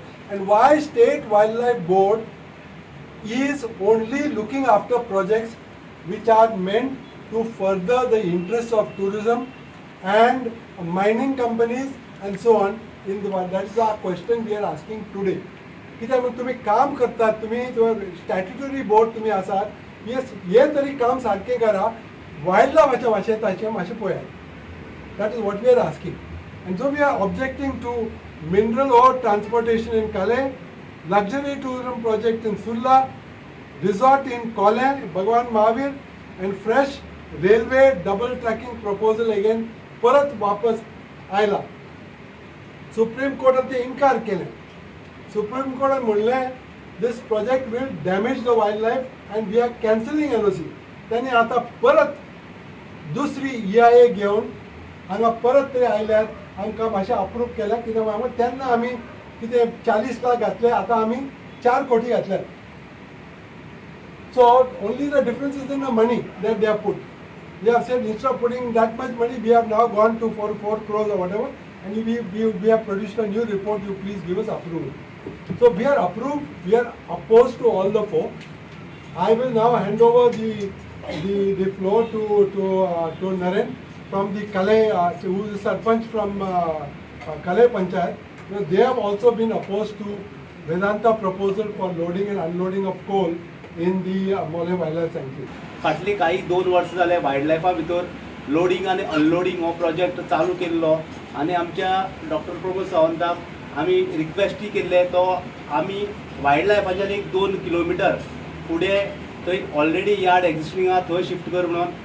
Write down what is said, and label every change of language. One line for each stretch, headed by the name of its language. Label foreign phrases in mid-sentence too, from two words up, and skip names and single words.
English: And why State Wildlife Board is only looking after projects which are meant to further the interests of tourism and mining companies and so on in the world? That is the question we are asking today.
Konkani: कित्याक तुम्ही काम करतात, तुम्ही
English: statutory board
Konkani: तुम्ही आसात, हे तरी काम सारकें करा. वायल्ड लायफाच्या भाशेन ताचें मातशें पळयात.
English: That is what we are asking. And so we are objecting to mineral ore transportation in Kale, luxury tourism project in Surla, resort in Collem Bhagwan Mahavir, and fresh railway double tracking proposal again
Konkani: परत वापस आयला. सुप्रीम कोर्टान ते इन्कार केलें.
English: Supreme Court म्हणलें this project will damage the wildlife and we are cancelling NOC.
Konkani: त्यांनी आता परत दुसरी EIA घेवन हांगा परत ते आयल्यात. आमकां मातशें अप्रूव केल्या कित्याक हांगा तेन्ना आमी कितें 40 लाख घातले, आतां आमी 4 कोटी घातल्यात.
English: So only the difference is in the money that they have put. They have said instead of putting that much money, we have now gone to 4 crores or whatever, and we have produced a new report. You please give us approval. So we are approved. We are opposed to all the 4. I will now hand over the floor to Naren from the Kale, who is the Sarpanch from Kale Panchayat. They have also been opposed to Vedanta proposal for loading and unloading of coal in the Mole Wildlife Sanctuary.
Konkani: फाटली काही 2 वर्सां जाले वायल्डलायफा भितर लोडिंग आनी अनलोडिंग हो प्रोजेक्ट चालू केल्लो आनी आमच्या डॉक्टर प्रमोद सावंताक आमी रिक्वेस्टी केल्ले तो आमी वायल्ड लायफाच्यान 1-2 किलोमिटर फुडें थंय
English: already yard existing
Konkani: आहा थंय शिफ्ट कर म्हणून.